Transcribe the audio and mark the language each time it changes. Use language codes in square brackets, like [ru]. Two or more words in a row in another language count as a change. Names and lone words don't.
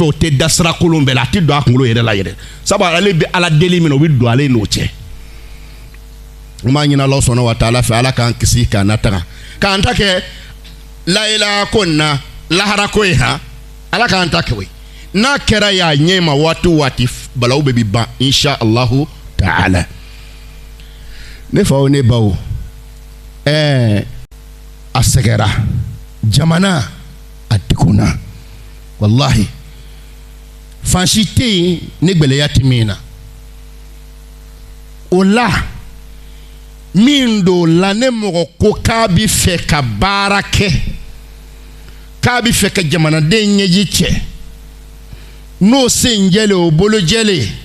[bm] o tɛ da sira kolon bɛɛ la a tɛ don a kunkolo yɛrɛ la yɛrɛ sabu ale bɛ ala deli min na o bɛ don ale n'o cɛ n b'a ɲini [ar] الله سبحانه وتعالى [bm] fɛ ala k'an kisi k'an lataga k'an ta kɛ la ilaha ko in na lahara ko ye ha ala k'an ta kɛ o ye n'a kɛra y'a ɲɛ ma waati o waati balawu bɛ bi ban [ar] إن شاء الله تعالى [bm] ne faw ne baw a sɛgɛra jamana a degunna wallahi fansi tɛ yen ne gbɛlɛya tɛ min na o la min do la ne mɔgɔ ko k'a bɛ fɛ ka baara kɛ k'a bɛ fɛ ka jamanaden ɲɛji cɛ n'o sen jɛlen o bolo jɛlen